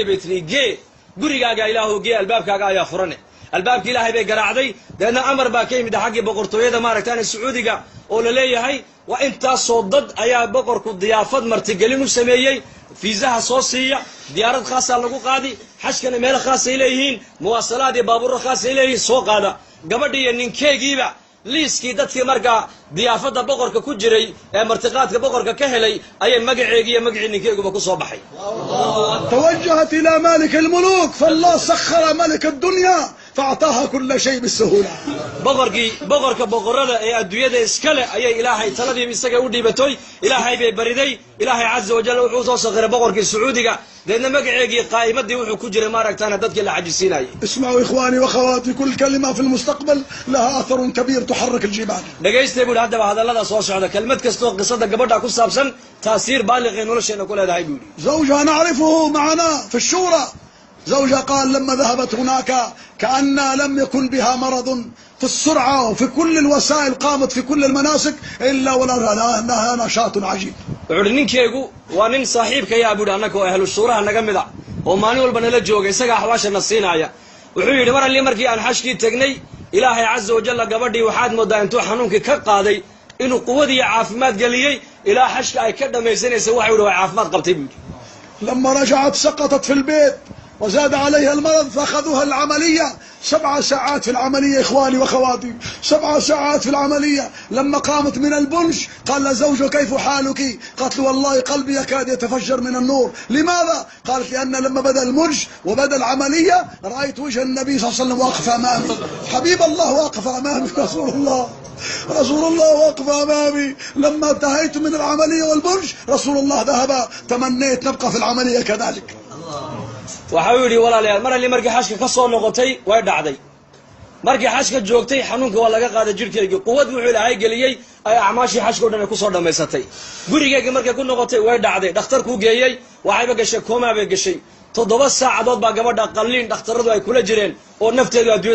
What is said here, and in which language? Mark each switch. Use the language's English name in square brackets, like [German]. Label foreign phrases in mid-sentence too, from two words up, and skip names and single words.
[Somali] bay tiri igee gurigaaga ilaahu gee albaabkaaga ayaa furane albaabkii ilaahay bay garaacday deedna amar baa ka yimid xaggii boqortooyada maaragtaan sacuudiga oo la leeyahay waa intaasoo dad ayaa boqorku diyaafad martigelin u sameeyey fiisaha soo siiya diyaarad khaasaa lagu qaadi xashkana meelo khaasay leeyihiin muwaasalaad iyo baabuurro khaasay leeyihiin soo qaada gabadhii iyo ninkeegiiba liiskii dadkii markaa diyaafadda boqorka ku jiray ee martiqaadka boqorka ka helay ayay magaceegii iyo magacii ninkeeguba ku soo baxay. [Arabic] توجهت إلى مالك الملوك فالله سخر ملك الدنيا فأعطاها كل شيء بالسهولة. [Somali] boqorka boqorada ee adduunyada iskale ayay ilaahay taladii isaga u dhiibatoy ilaahay bay bariday ilaahay [Arabic] عز وجل [Somali] wuxuu soo sakhiray boqorkii sacuudiga deedna magaceegii qaa'imadii wuxuu ku jiray maaragtaana dadkii la xajisiinayay. [Arabic] اسمعوا إخواني وأخواتي كل كلمة في المستقبل لها أثر كبير تحرك الجبال. [Somali] dhageystay buu haddaba hadallada soo socda kelmad kastoo qisada gabadha ku saabsan taasiir baaliqay nolosheena ku leedahay buu yidhi. [Arabic] زوجها نعرفه معنا في الشورى. زوجها قال لما ذهبت هناك كأن لم يكن بها مرض في السرعة وفي كل الوسائل قامت في كل المناسك إلا ولها نشاط عجيب. [Somali] wuxuu ninkeegu waa nin saaxiibkaya buu annaka oo ahlu shuuraha naga mid ah oo maalin walba nala jooga isaga axwaashana siinaya wuxuu yidhi mar alli markii aan xashkii tagnay ilaahay [Arabic] عز وجل [Somali] gabadhii waxaad moodaa intuu xanuunkii ka qaaday inuu quwad iyo caafimaad geliyey ilaa xashka ay ka dhammaysanaysa waxa yidhi waa caafimaad qabtay buu yidhi. [Arabic] لما رجعت سقطت في البيت وزاد عليها المرض فأخذوها العملية 7 ساعات في العملية إخواني وأخواتي 7 ساعات في العملية. لما قامت من البنج قال زوجها كيف حالك؟ قالت له والله قلبي يكاد يتفجر من النور. لماذا؟ قالت لأن لما بدأ المنج وبدأ العملية رأيت وجه النبي صلى الله عليه وسلم واقف أمامي حبيب الله واقف أمامي رسول الله واقف أمامي. لما انتهيت من العملية والبنج رسول الله ذهب تمنيت نبقى في العملية كذلك. [Somali] waxau yidhi walaalayaal mar alli markii xashka ka soo noqotay way dhacday markii xashka joogtay xanuunka waa laga qaaday jidhkeygii quwad wuxuu ilaahay geliyey ay acmaashii xashka o dhan ay ku soo dhammaysatay gurigeygii markay ku noqotay way dhacday dhakhtarkuu geeyey waxayba gashay koomaa bay gashay 7 saacadood baa gabadha qalliin dhakhtarradu ay kula jireen oo nafteedu adduunyada